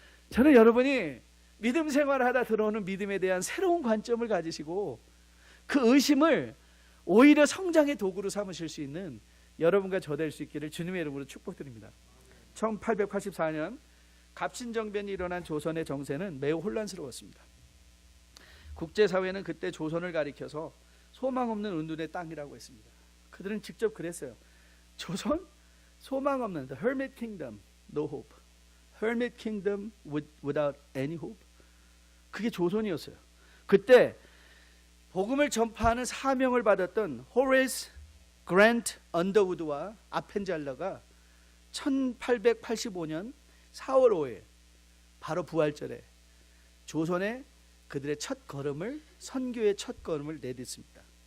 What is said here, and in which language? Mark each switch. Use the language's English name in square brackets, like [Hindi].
[Korean] 저는 여러분이 믿음 생활을 하다 들어오는 믿음에 대한 새로운 관점을 가지시고 그 의심을 오히려 성장의 도구로 삼으실 수 있는 여러분과 저 될 수 있기를 주님의 이름으로 축복드립니다. 1884년 갑신정변이 일어난 조선의 정세는 매우 혼란스러웠습니다. 국제사회는 그때 조선을 가리켜서 소망 없는 은둔의 땅이라고 했습니다. 그들은 직접 그랬어요. 조선? 소망 없는 [English] the hermit kingdom, no hope. hermit kingdom without any hope. [Korean] 그게 조선이었어요. 그때 복음을 전파하는 사명을 받았던 호레이스 그랜트 언더우드와 아펜젤러가 1885년 4월 5일 바로 부활절에 조선에 그들의 첫 걸음을, 선교의 첫 걸음을 내딛습니다.